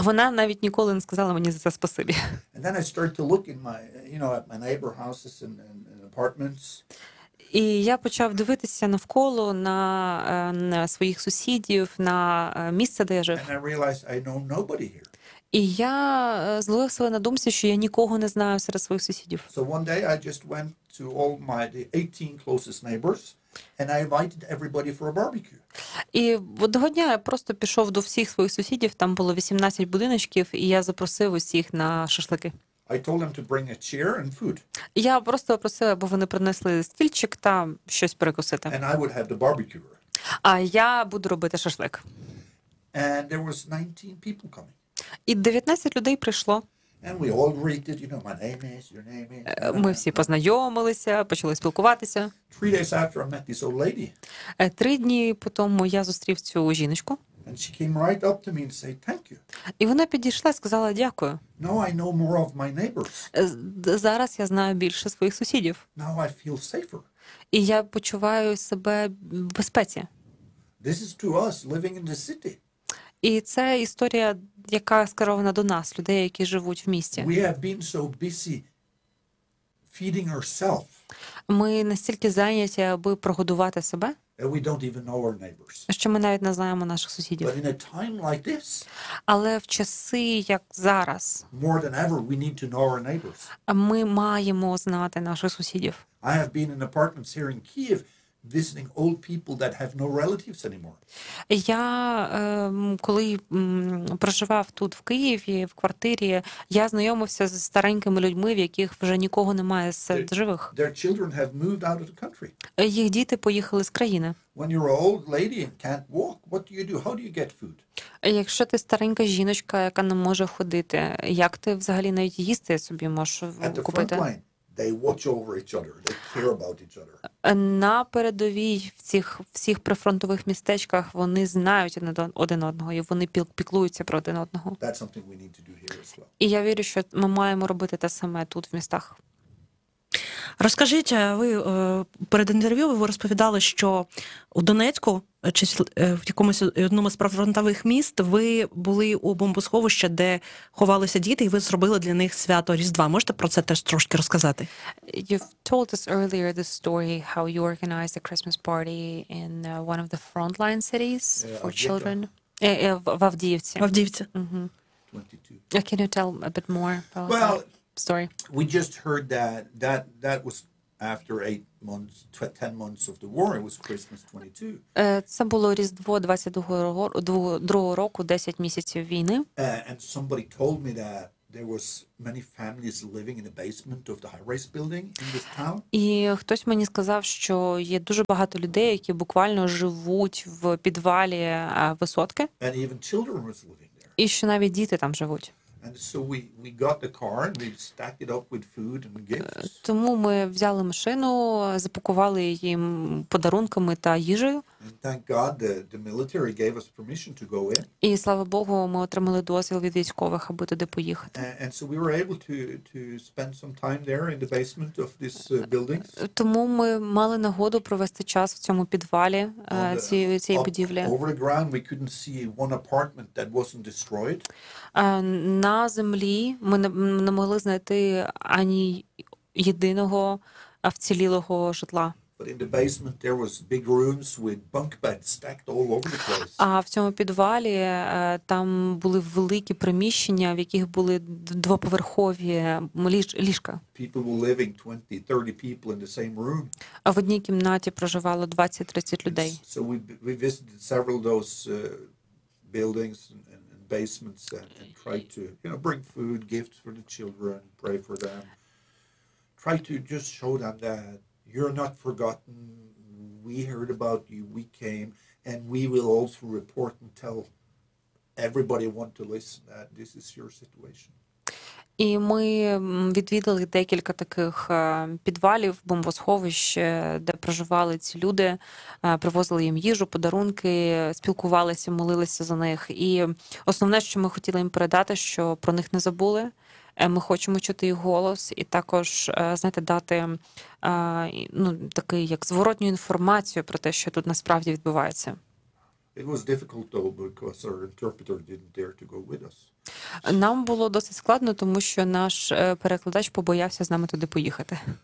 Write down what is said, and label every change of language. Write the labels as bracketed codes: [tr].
[uk] А вона навіть ніколи не сказала мені за це спасибі. [en] And then I started to look in my, you know, at my neighbor houses and apartments. [uk] І я почав дивитися навколо на своїх сусідів, на місце, де я жив. [en] And I realized I know nobody here. [uk] І я зловився на думці, що я нікого не знаю серед своїх сусідів. [en] So one day I just went to all my 18 closest neighbors and I invited everybody for a barbecue. [uk] І одного дня я просто пішов до всіх своїх сусідів, там було 18 будиночків, і я запросив усіх на шашлики. [en] I told them to bring a chair and food. [uk] Я просто просив, аби вони принесли стільчик та щось перекусити. [en] And I would have the barbecue. [uk] А я буду робити шашлик. [en] And there was 19 people coming. [uk] І 19 людей прийшло. [en] And we all greeted, you know, my name is, your name is. [uk] Ми всі познайомилися, почали спілкуватися. [en] 3 days after I met this old lady. [uk] 3 дні по тому я зустрів цю жіночку. [en] And she came right up to me and said, "Thank you." [uk] І вона підійшла, сказала дякую. [en] Now I know more of my neighbors. [uk] Зараз я знаю більше своїх сусідів. [en] Now I feel safer. [uk] І я почуваю себе в безпеці. [en] This is to us living in the city. [uk] І це історія, яка скерована до нас, людей, які живуть в місті. [en] We have been so busy feeding ourselves. [uk] Ми настільки зайняті, аби прогодувати себе. [en] And we don't even know our neighbors. [uk] Що ми навіть не знаємо наших сусідів. [en] But in a time like this, [uk] але в часи, як зараз, [en] more than ever, we need to know our neighbors. [uk] Ми маємо знати наших сусідів. [en] I have been in apartments here in Kyiv. Visiting old people that have no relatives anymore. [uk] Я коли проживав тут в Києві в квартирі, я знайомився з старенькими людьми, в яких вже нікого немає серед живих. [en] Their children have moved out of the country. [uk] Їх діти поїхали з країни. [en] When you're an old lady and can't walk, what do you do? How do you get food? [uk] Якщо ти старенька жіночка, яка не може ходити, як ти взагалі навіть їсти собі можеш купити? [en] They watch over each other. They care about each other. [uk] На передовій в цих всіх прифронтових містечках вони знають один одного, і вони піклуються про один одного. [en] That's something we need to do here as well. [uk] І я вірю, що ми маємо робити те саме тут в містах. Розкажіть, ви перед інтерв'ю ви розповідали, що у Донецьку чи в якомусь одному з прифронтових міст ви були у бомбосховищі, де ховалися діти, і ви зробили для них свято Різдва. Можете про це теж трошки розказати? [en] You've told us earlier the story how you organized a Christmas party in one of the frontline cities for children. [uk] В Авдіївці. В Авдіївці. Mm-hmm. [en] Can you tell a bit more about that story? We just heard that was after 8 months, 10 months of the war, it was Christmas 22. [uk] Це було Різдво 22-го року, 10 місяців війни. [en] And somebody told me that there was many families living in the basement of the high-rise building in this town. [uk] І хтось мені сказав, що є дуже багато людей, які буквально живуть в підвалі висотки. [en] And even children were living there. [uk] І що навіть діти там живуть. [en] And so we got the car and we stacked it up with food and gifts. [uk] Тому ми взяли машину, запакували їм подарунками та їжею. [en] And thank God the military gave us permission to go in. [uk] І слава Богу, ми отримали дозвіл від військових, аби туди поїхати. [en] And so we were able to spend some time there in the basement of this building. [uk] Тому ми мали нагоду провести час в цьому підвалі цієї будівлі. [en] Over the ground we couldn't see one apartment that wasn't destroyed. [uk] На землі ми не могли знайти ані єдиного вцілілого житла. [en] But in the basement there was big rooms with bunk beds stacked all over the place. [uk] А в цьому підвалі там були великі приміщення, в яких були двоповерхові ліжка. [en] People were living 20-30 people in the same room. [uk] А в одній кімнаті проживало 20-30 людей. [en] And so we visited several of those buildings and basements and tried to, you know, bring food, gifts for the children, pray for them. Try to just show them that you're not forgotten. We heard about you. We came, and we will also report and tell everybody want to listen that this is your situation. [uk] І ми відвідали декілька таких підвалів, бомбосховищ, де проживали ці люди, привозили їм їжу, подарунки, спілкувалися, молилися за них. І основне, що ми хотіли їм передати, що про них не забули. Ми хочемо чути їх голос і також, знаєте, дати ну, такий як зворотню інформацію про те, що тут насправді відбувається. [en] It was difficult though because our interpreter didn't dare to go with us. [uk] Нам було досить складно, тому що наш перекладач побоявся з нами туди поїхати.